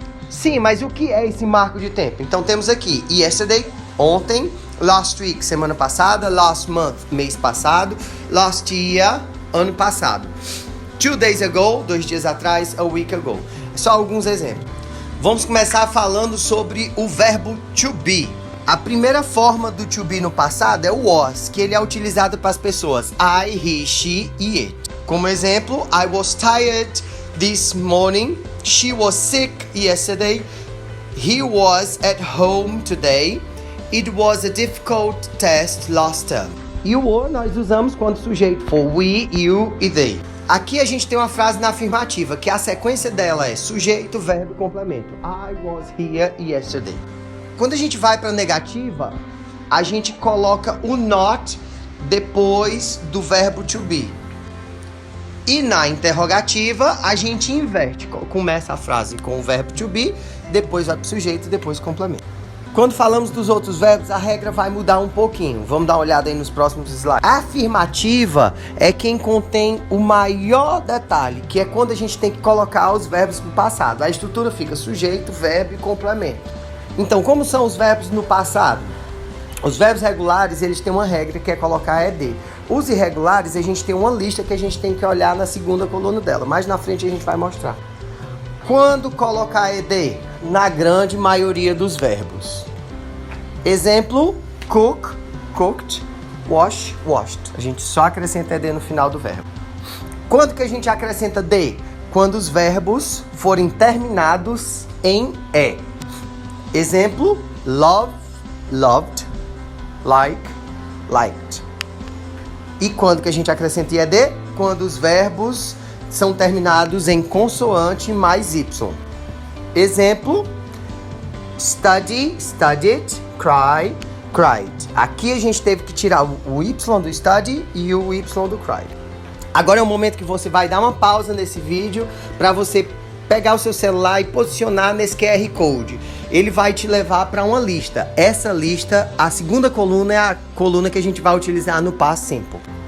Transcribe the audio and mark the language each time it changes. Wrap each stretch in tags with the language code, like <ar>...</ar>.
<pt>Sim, mas o que é esse marco de tempo? Então temos aqui yesterday, ontem, last week, semana passada, last month, mês passado, last year, ano passado. 2 days ago, 2 dias atrás, a week ago. Só alguns exemplos. Vamos começar falando sobre o verbo to be. A primeira forma do to be no passado é o was, que ele é utilizado para as pessoas I, he, she e it. Como exemplo,</pt> <en>I was tired this morning, she was sick yesterday, he was at home today, it was a difficult test last term.</en> <pt>E o or nós usamos quando o sujeito for we, you e they. Aqui a gente tem uma frase na afirmativa, que a sequência dela é sujeito, verbo e complemento.</pt> <en>I was here yesterday.</en> <pt>Quando a gente vai para a negativa, a gente coloca o not depois do verbo to be. E na interrogativa, a gente inverte. Começa a frase com o verbo to be, depois vai para o sujeito e depois complemento. Quando falamos dos outros verbos, a regra vai mudar um pouquinho. Vamos dar uma olhada aí nos próximos slides. A afirmativa é quem contém o maior detalhe, que é quando a gente tem que colocar os verbos no passado. A estrutura fica sujeito, verbo e complemento. Então, como são os verbos no passado? Os verbos regulares, eles têm uma regra que é colocar ED. Os irregulares, a gente tem uma lista que a gente tem que olhar na segunda coluna dela. Mais na frente a gente vai mostrar. Quando colocar ED? Na grande maioria dos verbos. Exemplo, cook, cooked, wash, washed. A gente só acrescenta ED no final do verbo. Quando que a gente acrescenta D? Quando os verbos forem terminados em E. Exemplo, love, loved, like, liked. E quando que a gente acrescenta ED? Quando os verbos são terminados em consoante mais Y. Exemplo, study, studied, cry, cried. Aqui a gente teve que tirar o Y do study e o Y do cried. Agora é o momento que você vai dar uma pausa nesse vídeo para você pegar o seu celular e posicionar nesse QR Code. Ele vai te levar para uma lista. Essa lista, a segunda coluna é a coluna que a gente vai utilizar no past simple.</pt>